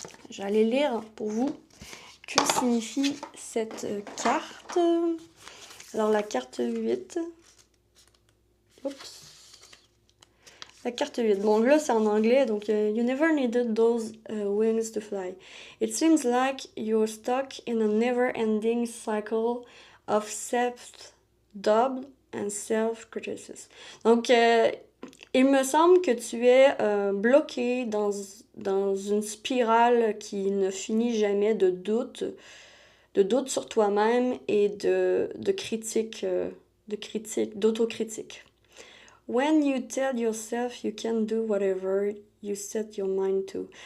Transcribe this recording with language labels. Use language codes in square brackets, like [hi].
[fr] Je vais aller lire pour vous que signifie cette carte. Alors la carte 8. Oups. La carte 8. Bon, là, c'est en anglais, donc [en] You never needed those wings to fly. It seems like you're stuck in a never-ending cycle of self-doubt and self-criticism. [fr] Donc, il me semble que tu es bloqué dans une spirale qui ne finit jamais de doute sur toi-même et de critique, d'autocritique. [en] When you tell yourself you can do whatever you set your mind to.